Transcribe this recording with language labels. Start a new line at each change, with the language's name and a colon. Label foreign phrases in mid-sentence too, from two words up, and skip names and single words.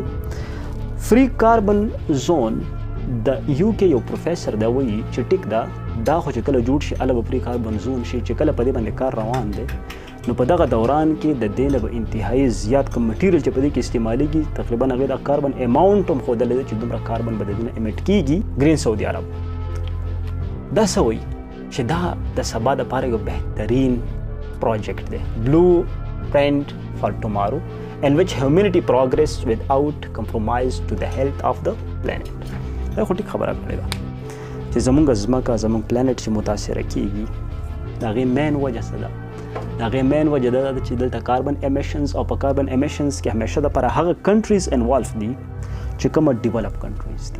English: free carbon zone
Pashto: د یو کې یو پروفیسر دا وایي چې ټیک ده دا خو چې کله جوړ شي هله به
English: free carbon zone
Pashto: شي، چې کله په دې باندې کار روان دی نو په دغه دوران کې د دې نه به انتهایی زیات کوم مټیریل چې په دې کې استعمالیږي تقریبا هغې د
English: carbon amount
Pashto: هم ښودلی دی چې دومره کاربن به د دې نه امیټ کېږي. ګرین سعودي عرب دا څه وایي چې دا د سبا دپاره یو بهترین پروجیکټ دی.
English: blueprint for tomorrow in which humanity progress without compromise to the health of the planet.
Pashto: دا خو ټیک خبره کړې ده چې زمونږ ځمکه زمونږ پلانټ چې متاثره کېږي د هغې مین وجه څه ده؟ د هغې مین وجه دا ده چې دلته
English: carbon emissions
Pashto: او په
English: carbon emissions
Pashto: کې همیشه دپاره هغه
English: countries involved
Pashto: دي چې کومه
English: develop countries
Pashto: دي.